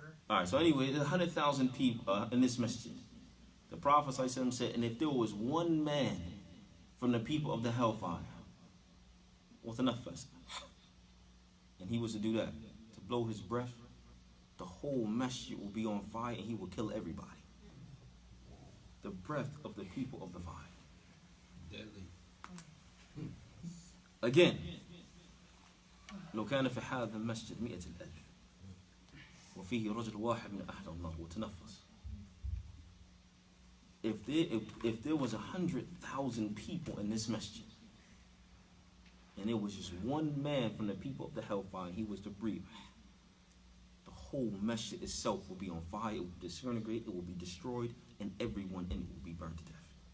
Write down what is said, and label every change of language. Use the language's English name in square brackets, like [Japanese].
[English] all right. So anyway, there's 100,000 people in this masjid. The Prophet ﷺ said, and if there was one man from the people of the hellfire, with enough first, and he was to do that, to blow his breath, the whole masjid will be on fire and he will kill everybody. The breath of the people of the fire. Deadly. Again, [Arabic] لو كان في هذا المسجد 100,000 وفيه رجل واحد من أهل النار وتنفس. [English] If there was 100,000 people in this masjid, and there was just one man from the people of the hellfire, and he was to breathe, the whole masjid itself will be on fire, it will disintegrate, it will be destroyed, and everyone in it will be burned to death.